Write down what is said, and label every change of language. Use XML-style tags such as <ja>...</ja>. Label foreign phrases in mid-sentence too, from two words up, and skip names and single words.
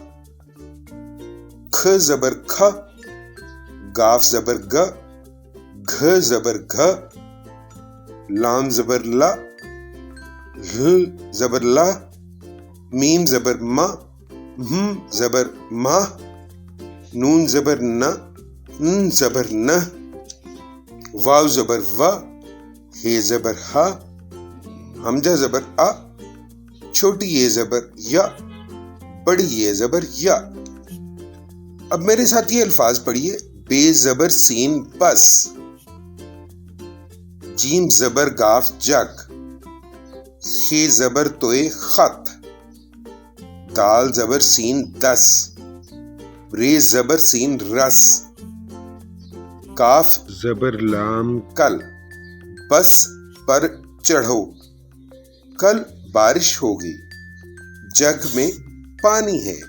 <ur>کھ زبر کھ، گاف زبر گ، گھ زبر گھ، لام زبر ل، ل زبر ل، میم زبر م، م زبر م، نون زبر ن، ن زبر ن، واو زبر و، ہے زبر ہ، حمزہ زبر ا، چھوٹی یہ زبر یا، بڑی یہ زبر یا۔ اب میرے ساتھ یہ الفاظ پڑھیے۔ بے زبر سین بس، جیم زبر گاف جگ، خے زبر توئے خط، دال زبر سین دس، رے زبر سین رس، کاف زبر لام کل، بس پر چڑھو، کل بارش ہوگی، جگ میں پانی ہے۔</ur>